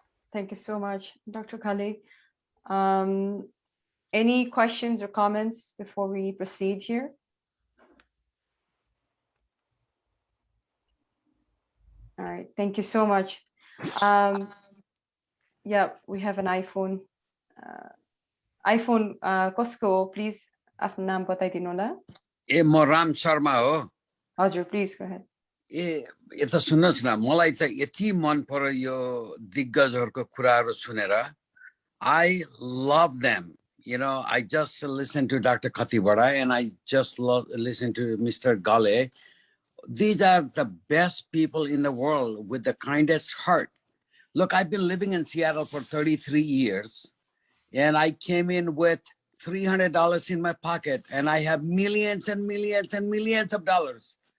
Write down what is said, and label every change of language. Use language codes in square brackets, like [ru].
[en] Thank you so much, Dr. Khalid. Any questions or comments before we proceed here? All right, thank you so much. Yeah, we have an iPhone. [ne] iPhone Costco, please आफ्नो नाम बताइदिनु होला. म राम शर्मा हो. [en] हजुर, please go ahead. [ne] यता सुन्नुहोस् न, मलाई त यति मन पर्यो यो दिग्गजहरुको कुराहरु सुनेर. [en] I love them. I just listened to Dr. Khatibada, and I just listened to Mr. Gale. These are the best people in the world with the kindest heart. Look, I've been living in Seattle for 33 years, and I came in with $300 in my pocket, and I have millions and millions and millions of dollars.